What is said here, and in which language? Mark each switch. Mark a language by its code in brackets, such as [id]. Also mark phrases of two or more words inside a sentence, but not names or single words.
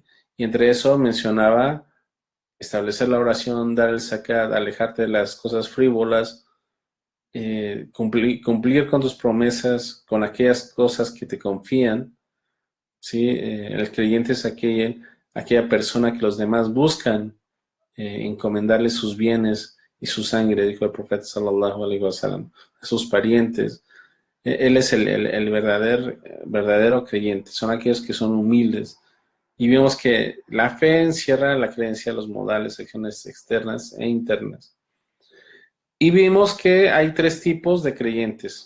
[es] Y entre eso mencionaba establecer la oración, dar el zakat, alejarte de las cosas frívolas, cumplir con tus promesas, con aquellas cosas que te confían, ¿sí? El creyente es aquella persona que los demás buscan encomendarle sus bienes y su sangre, dijo el profeta [ar] صلى الله عليه وسلم, [es] a sus parientes. Él es el verdadero creyente, son aquellos que son humildes. Y vemos que la fe encierra la creencia, los modales, acciones externas e internas. Y vimos que hay tres tipos de creyentes.